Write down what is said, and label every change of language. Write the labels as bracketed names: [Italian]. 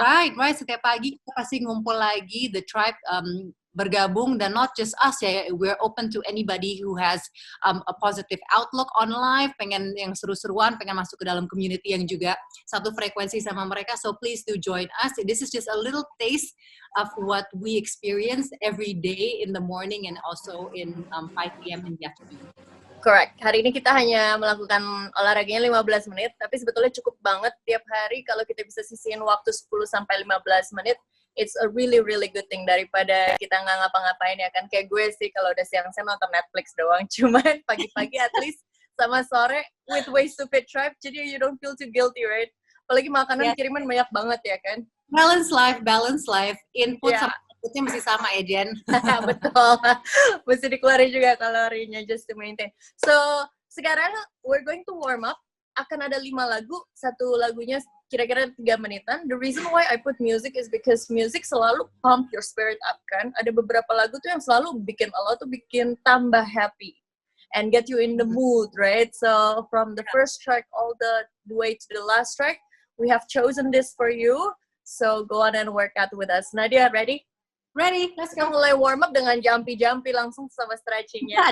[English] Right. [Indonesian] Setiap pagi kita pasti ngumpul lagi, [English] the tribe [Indonesian] bergabung, dan [English] not just us [Indonesian] ya, [English] we're open to anybody who has a positive outlook on life, [Indonesian] pengen yang seru-seruan, pengen masuk ke dalam community yang juga satu frekuensi sama mereka, [English] so please do join us. This is just a little taste of what we experience every day in the morning and also in 5 p.m. in the afternoon. Correct. [Indonesian] Hari ini kita hanya melakukan olahraganya 15 menit, tapi sebetulnya cukup banget tiap hari kalau kita bisa sisihin waktu 10-15 menit. [English] It's a really, really good thing [Indonesian] daripada kita nggak ngapa-ngapain ya kan. Kayak gue sih kalau udah siang-siang nonton Netflix doang. Cuman pagi-pagi [English] at least [Indonesian] sama sore [English] with Ways to Fit Tribe, jadi you don't feel too guilty, right? [Indonesian] Apalagi makanan kiriman banyak banget ya kan. [English] Balance life. [Indonesian] Input sama outputnya masih sama ya, Jen. Betul. Mesti dikeluarin juga kalorinya [English] just to maintain. [Indonesian] So, sekarang [English] we're going to warm up. [Indonesian] Akan ada 5 lagu, satu lagunya kira-kira 3 menitan. [English] The reason why I put music is because music [Indonesian] selalu [English] pump your spirit up kan. [Indonesian] Ada beberapa lagu tuh yang selalu bikin lo tuh bikin tambah [English] happy and get you in the mood, right? So from the first track all the way to the last track, we have chosen this for you. So go on and work out with us. Nadia, ready? Ready, let's go. [Indonesian] Kita mulai warm up dengan jumpy langsung sama stretchingnya.